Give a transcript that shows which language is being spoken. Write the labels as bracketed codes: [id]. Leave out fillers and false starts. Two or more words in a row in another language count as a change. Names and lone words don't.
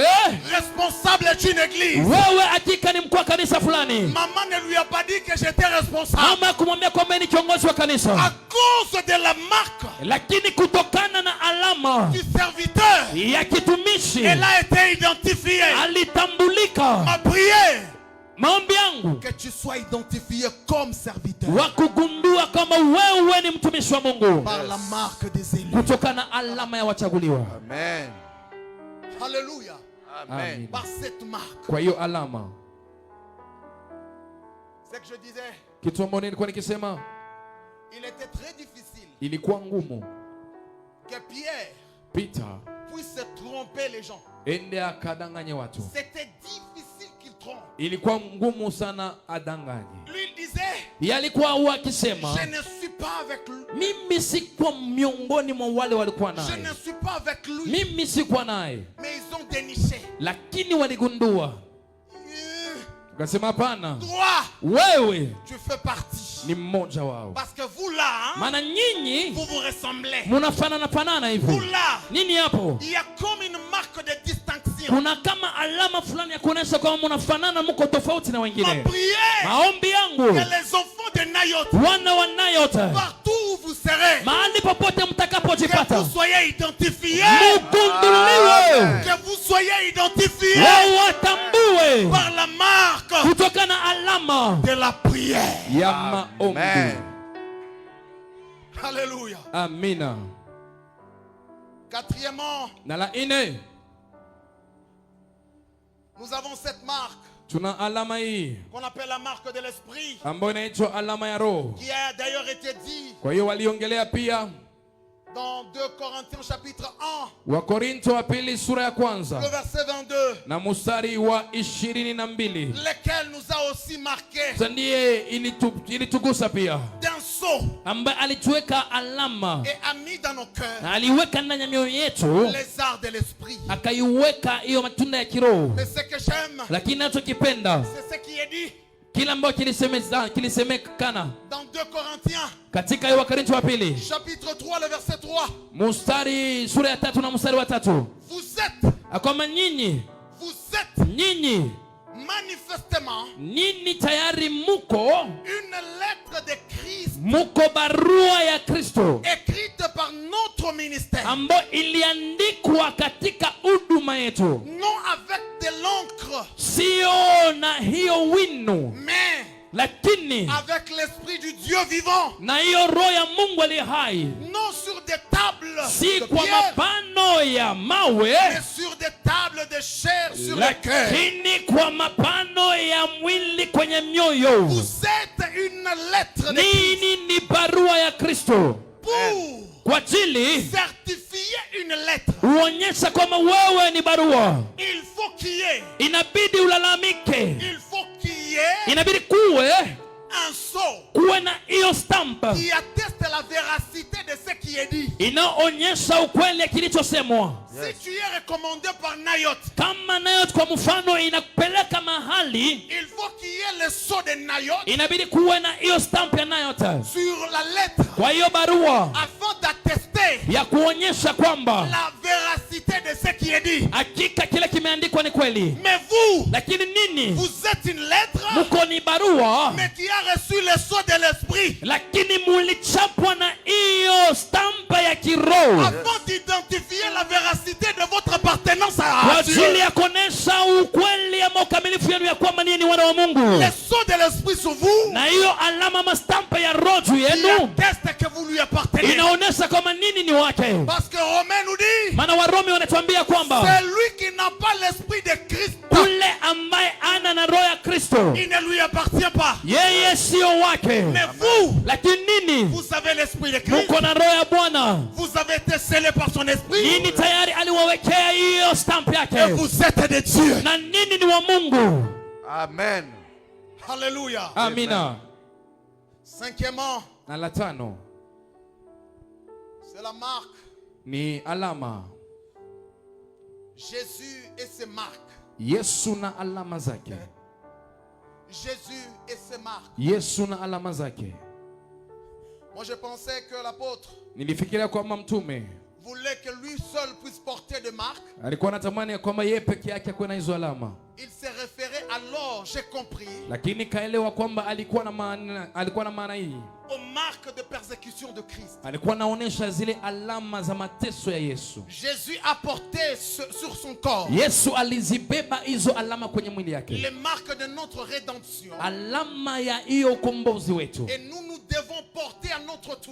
[fr] responsable d'une église. [sw] hakika ni mkuu wa kanisa fulani. [fr] Maman ne lui a pas dit que j'étais responsable. [sw] Mama kumwambia kwamba ni kiongozi wa [fr] À [sw] kanisa, [fr] cause de la marque [sw] lakini kutokana na alama [fr] du serviteur, [sw] ya kitumishi [fr] elle a été identifiée. [sw] alitambulika. [fr] Ma prière, [sw] Maombi yangu [fr] que tu sois identifié comme serviteur [sw] wa kugundua kama wewe ni mtumishi wa Mungu [fr] par la marque des élus. [sw] kutokana na alama ya wachaguliwa. [fr] Amen. Alléluia. Amen. Amen. Par cette marque. [sw] Kwa hiyo alama, [fr] C'est que je disais, [sw] kitu ambacho nilikuwa nikisema, [fr] il était très difficile [sw] ilikuwa ngumu [fr] que Pierre [sw] Peter [fr] puisse tromper les gens. [sw] ende akadanganye watu. [fr] C'était difficile qu'il trompe. [sw] Ilikuwa ngumu sana adanganye. [fr] Lui, il disait, [sw] Yalikuwa wakisema, [fr] je ne suis pas avec lui. [sw] mimi sikuwa miongoni mwa wale walikuwa [fr] Je ne [sw] naye, [fr] suis pas avec lui. [sw] mimi sikuwa naye, [fr] Mais ils ont déniché. [sw] lakini waligundua. Ukasema hapana, [fr] Toi, [sw] wewe [fr] tu fais partie. [sw] ni mmoja wao, [fr] Parce que vous là, hein, [sw] maana nyinyi [fr] vous vous ressemblez. [sw] munafanana fanana [fr] Vous [sw] hivi. [fr] là, [sw] Nini hapo? [fr] il y a comme une marque de distinction. [sw] Kuna kama alama fulani ya kuonesha kwamba munafanana, muko tofauti na [fr] Ma [sw] wengine. [fr] prière, [sw] Maombi yangu, [fr] que les enfants de Nayoth, [sw] wana wa Nayoth, [fr] partout où vous serez, [sw] mahali popote [fr] que [sw] mtakapojipata, [fr] vous soyez identifiés. [sw] mugunduliwe, [fr] Que vous soyez identifiés [sw] wao watambue [fr] par la marque [sw] kutokana na alama [fr] de la prière. [sw] ya maombi. [fr] Amen. Alléluia. [sw] Amina. [fr] Quatrièmement, [sw] Na la ine, [fr] nous avons cette marque [sw] tuna alama hii [fr] qu'on appelle la marque de l'esprit, [sw] ambayo inaitwa alama ya Roho. [fr] qui a d'ailleurs été dit [sw] Kwa hiyo waliongelea pia [fr] dans 2 Corinthiens chapitre 1, [sw] Wakorinto wa pili sura ya [fr] le [sw] kwanza [fr] verset 22, [sw] na mustari wa 22, [fr] lequel nous a aussi marqué [sw] sasa ndiye ilitugusa pia, [fr] d'un sceau [sw] ambaye alituweka alama [fr] et a mis dans nos cœurs [sw] na aliweka ndani ya mioyo yetu, [fr] les arts de l'esprit. [sw] akaiweka hiyo matunda ya kiroho. [fr] Mais ce que j'aime, [sw] Lakini nachokipenda [fr] c'est ce qui est dit [sw] kila ambacho kilisemekana [fr] dans 2 Corinthiens [sw] katika hiyo Wakorinto wa pili [fr] chapitre 3, le verset 3. [sw] mustari sura ya 3 na mustari wa 3, [fr] Vous êtes, [sw] akoma nyinyi [fr] manifestement [sw] nyinyi tayari muko [fr] une lettre de Christ [sw] muko barua ya Kristo [fr] écrite par notre ministère, [sw] ambayo iliandikwa katika huduma yetu, [fr] non avec de l'encre, [sw] sio na hiyo wino, [fr] mais [sw] lakini [fr] avec l'esprit du Dieu vivant, [sw] na hiyo roho ya Mungu aliye hai, [fr] non sur des tables [sw] si [fr] de [sw] kwa [fr] pierre, [sw] mapano ya mawe, [fr] mais sur des tables de chair sur le cœur. [sw] lakini kwa mapano ya mwili kwenye mioyo. [fr] Vous êtes une lettre de Christ [sw] Nini ni barua ya Kristo? [fr] pour [sw] Kwa ajili [fr] certifier une lettre. [sw] uonyesha kwamba wewe ni barua. [fr] Il faut qu'il y ait, [sw] Inabidi ulalamike, [fr] il faut qu'il y ait [sw] inabidi kuwe [fr] un [sw] na hiyo stamp [fr] qui atteste la véracité de ce qui est dit. [sw] inaonyesha ukweli ya kilichosemwa. [fr] Si tu es recommandé par Nayot, [sw] Kama Nayot kwa mfano inakupeleka mahali, [fr] il faut qu'il y ait le sceau de Nayot [sw] inabidi kuwe na hiyo stamp ya Nayot [fr] sur la lettre [sw] kwa hiyo barua, [fr] afin d'attester [sw] ya kuonyesha kwamba [fr] la véracité de ce qui est dit. [sw] hakika kile kimeandikwa ni kweli. [fr] Mais vous, [sw] Lakini nini? [fr] vous êtes une lettre, [sw] Muko ni barua, [fr] mais qui a reçu le sceau de l'esprit [sw] lakini mulichapwa na hiyo stampa ya kiroho [fr] afin d'identifier la véracité de votre appartenance [sw] kwa [fr] à Dieu. [sw] ajili ya kuonesha ukweli ama ukamilifu yenu ya kwamba ninyi ni wana wa Mungu. [fr] Le sceau de l'esprit sur vous [sw] Na hiyo alama ama stampa ya roho juu [fr] qui [sw] yenu [fr] atteste que vous lui appartenez. [sw] inaonesha kwamba nini ni wake. [fr] Parce que Romain nous dit, [sw] Maana Warumi wanatuambia kwamba [fr] c'est lui qui n'a pas l'esprit de Christ, [sw] yule ambaye ana na roho ya Kristo [fr] il ne lui appartient pas. [sw] yeye sio wake. [fr] Mais vous, [sw] Lakini nini? [fr] vous avez l'esprit de Christ, [sw] Muko na roho ya Bwana. [fr] vous avez été scellé par son esprit [sw] Nini tayari aliwawekea hiyo stamp [fr] et [sw] yake. [fr] vous êtes de Dieu. [sw] Na nini ni wa Mungu. [fr] Amen. Alléluia. [sw] Amina. [fr] Cinquièmement, [sw] Na la tano [fr] c'est la marque. [sw] ni alama. [fr] Jésus et ses marques. [sw] Yesu na alama zake. [fr] Jésus et ses marques. [sw] Yesu na alama zake. [fr] Moi, je pensais que l'apôtre [sw] Nilifikiria kwamba mtume [fr] voulait que lui seul puisse porter des marques. [sw] alikuwa anatamani ya kwamba yeye peke yake akuwe na hizo alama, [fr] Il s'est référé alors, j'ai compris, [sw] lakini kaelewa kwamba alikuwa na maana hii. [fr] aux marques de persécution de Christ. [sw] Alikuwa anaonesha zile alama za mateso ya Yesu. [fr] Jésus a porté sur son corps [sw] Yesu alizibeba hizo alama kwenye mwili yake, [fr] les marques de notre rédemption. [sw] alama ya hiyo ukombozi wetu. [fr] Et nous devons porter à notre tour